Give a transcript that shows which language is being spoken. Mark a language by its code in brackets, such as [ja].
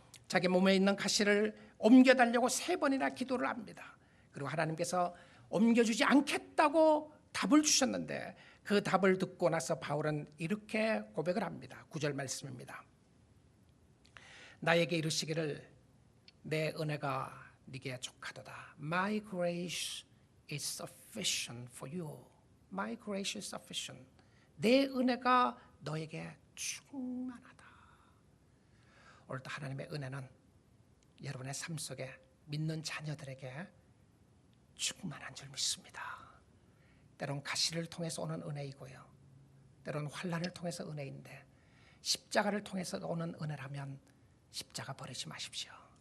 [ko] 자기 몸에 있는 가시를 옮겨달라고 3번이나 기도를 합니다. 그리고 하나님께서 옮겨주지 않겠다고 답을 주셨는데 그 답을 듣고 나서 바울은 이렇게 고백을 합니다. 9절 말씀입니다. 나에게 이르시기를 내 은혜가 네게 족하도다. [en] My grace is sufficient for you. My grace is sufficient. [ko] 내 은혜가 너에게 충만하다. 오늘도 하나님의 은혜는 여러분의 삶 속에 믿는 자녀들에게 충만한 줄 믿습니다. 때론 가시를 통해서 오는 은혜이고요, 때론 환난을 통해서 은혜인데 십자가를 통해서 오는 은혜라면 십자가 버리지 마십시오.